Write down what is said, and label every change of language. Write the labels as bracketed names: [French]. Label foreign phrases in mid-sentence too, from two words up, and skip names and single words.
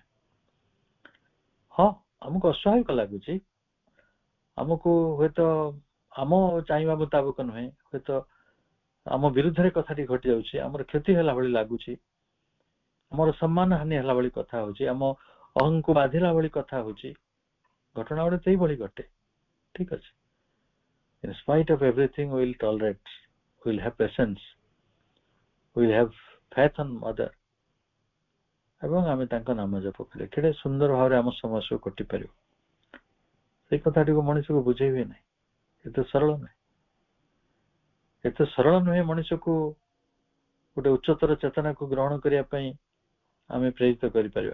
[Odia] ହଁ, ଆମକୁ ଅସ୍ୱାଭାବିକ ଲାଗୁଛି, ଆମକୁ ହୁଏତ ଆମ ଚାହିଁବା ମୁତାବକ ନୁହେଁ, ହୁଏତ ଆମ ବିରୁଦ୍ଧରେ କଥାଟି ଘଟି ଯାଉଛି, ଆମର କ୍ଷତି ହେଲା ଭଳି ଲାଗୁଛି, ଆମର ସମ୍ମାନ ହାନି ହେଲା ଭଳି କଥା ହଉଛି, ଆମ ଅହଂକୁ ବାଧିଲା ଭଳି କଥା ହଉଛି, ଘଟଣା ଗୁଡେ ସେଇଭଳି ଘଟେ, ଠିକ ଅଛି। [English] In spite of everything, we will tolerate, we will have patience, we will have faith on mother, [Odia] ଏବଂ ଆମେ ତାଙ୍କ ନାମ ଜପ କଲେ କେଡ଼େ ସୁନ୍ଦର ଭାବରେ ଆମ ସମସ୍ୟାକୁ କଟି ପାରିବ। ସେଇ କଥାଟିକୁ ମଣିଷକୁ ବୁଝେଇବେ ନାହିଁ, ଏତେ ସରଳ ନୁହେଁ, ଏତେ ସରଳ ନୁହେଁ ମଣିଷକୁ ଗୋଟେ ଉଚ୍ଚତର ଚେତନାକୁ ଗ୍ରହଣ କରିବା ପାଇଁ ଆମେ ପ୍ରେରିତ କରିପାରିବା।